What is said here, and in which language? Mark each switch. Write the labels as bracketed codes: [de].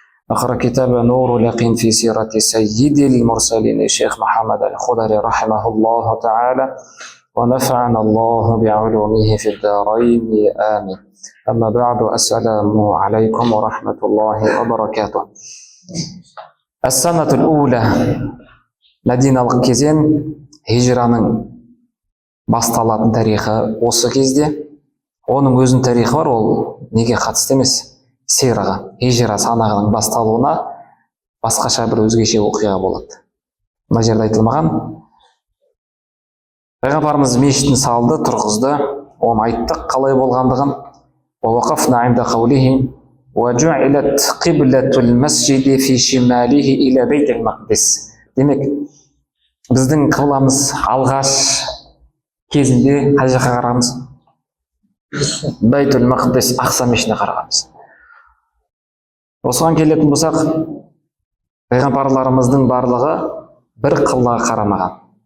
[ar] أخرج كتاب نور اليقين في سيرة سيد المرسلين الشيخ محمد الخضري رحمه الله تعالى ونفعنا الله بعلومه في الدارين آمين. أما بعد، السلام عليكم ورحمة الله وبركاته. السنة الأولى [kk] Мәдиналық кезең хижраның басталатын тарихы осы кезде. Оның өзінің тарихы бар, ол неге қатысты емес, сираға, хижра санағының басталуына басқаша бір өзгеше оқиға болады. Мына жерде айтылмаған. Пайғамбарымыз мешітін салды, тұрғызды, оны айттық қалай болғандығын. [ar] ووقفنا عند قوله وجعلت قبلة المسجد في شماله إلى بيت المقدس. [kk] Демек, біздің қыбламыз алғаш кезінде қай жаққа қарағанбыз? Байтул Мақдис, Ақса мешітіне қарағанбыз. Осыған келетін болсақ, пайғамбарларымыздың барлығы бір қыблаға қарамаған.